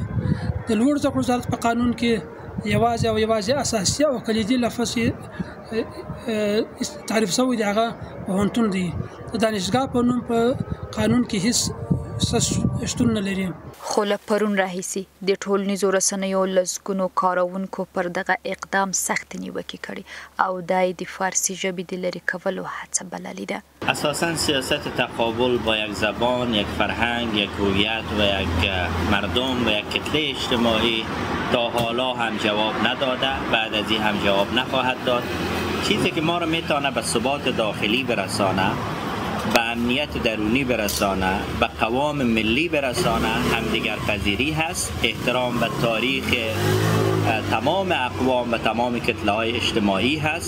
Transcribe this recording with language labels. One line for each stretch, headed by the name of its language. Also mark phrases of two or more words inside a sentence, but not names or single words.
Pashto: د لوړو زده کړو وزارت په قانون کې یوازې اساسي او کلیدي لفظ تعریف شوی دی، هغه پوهنتون دی. د دانشګاه په نوم په قانون کې هیڅ شتون نه لري. خو له پرون راهیسي د ټولنیزو رسنیو لسګونو کاروونکو پر دغه اقدام سخت نیوکې کړي او دای د فارسي ژبې د لرې کولو هڅه بللې ده.
Persian: اساساً سیاست تقابل با یک زبان، یک فرهنگ، یک هویت و یک مردم و یک کتله اجتماعی تا حالا هم جواب نداده، بعد از این هم جواب نخواهد داد. چیزی که ما را میتونه به ثبات داخلی برسانه، به امنیت درونی برسانه، به قوام ملی برسانه همدیگر پذیری هست، احترام به تاریخ تمام اقوام و تمام کتله‌های اجتماعی هست.